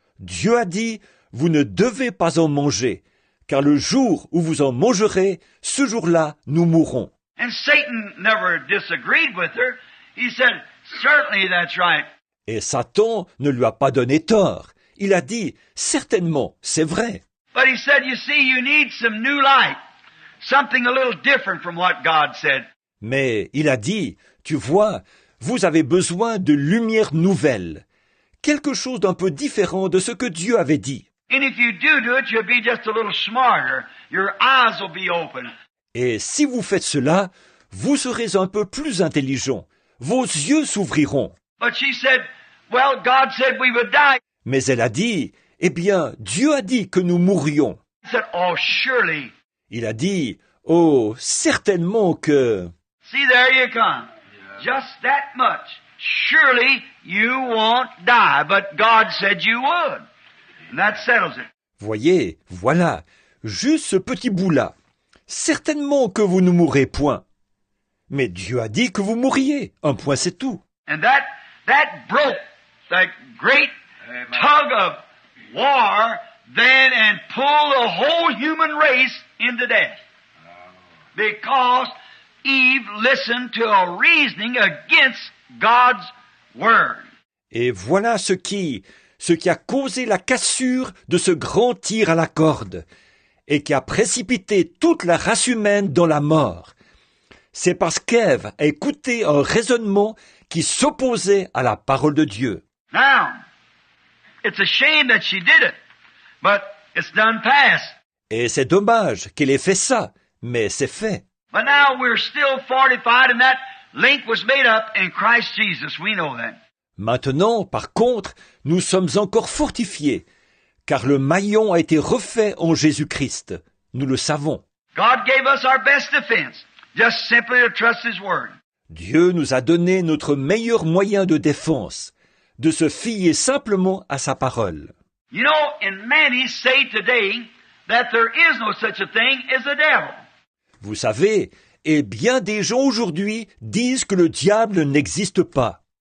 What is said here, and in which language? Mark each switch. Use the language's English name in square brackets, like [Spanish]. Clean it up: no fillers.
[French] Dieu a dit, vous ne devez pas en manger, car le jour où vous en mangerez, ce jour-là, nous mourrons. [English] And Satan never disagreed with her. He said, "Certainly that's right." [French] Et Satan ne lui a pas donné tort. Il a dit, certainement, c'est vrai. [English] But he said, "You see, you need some new light, something a little different from what God said." [French] Mais il a dit, tu vois, vous avez besoin de lumière nouvelle, quelque chose d'un peu différent de ce que Dieu avait dit. [English] And if you do it, you'll be just a little smarter. Your eyes will be open. [French] Et si vous faites cela, vous serez un peu plus intelligent. Vos yeux s'ouvriront. [English] But she said, "Well, God said we would die." [French] Mais elle a dit, eh bien, Dieu a dit que nous mourrions. [English] He said, "Oh, surely." [French] Il a dit, oh, certainement que... [English] See, there you come. Just that much. Surely you won't die, but God said you would. And that settles it. [French] Voyez, voilà, juste ce petit bout-là. Certainement que vous ne mourrez point. Mais Dieu a dit que vous mourriez. Un point, c'est tout. [English] And that broke that great tug of war then and pulled the whole human race into death. Because Eve listened to a reasoning against God's word. [French] Et voilà ce qui a causé la cassure de ce grand tir à la corde et qui a précipité toute la race humaine dans la mort. C'est parce qu'Ève a écouté un raisonnement qui s'opposait à la parole de Dieu. [English] Now, it's a shame that she did it, but it's done past. [French] Et c'est dommage qu'elle ait fait ça, mais c'est fait. [English] But now we're still fortified and that link was made up in Christ Jesus. We know that. [French] Maintenant, par contre, nous sommes encore fortifiés, car le maillon a été refait en Jésus-Christ. Nous le savons. [English] God gave us our best defense, just simply to trust His Word. [French] Dieu nous a donné notre meilleur moyen de défense, de se fier simplement à sa parole. [English] You know, and many say today that there is no such a thing as a devil. [French] Vous savez, et bien des gens aujourd'hui disent que le diable n'existe pas.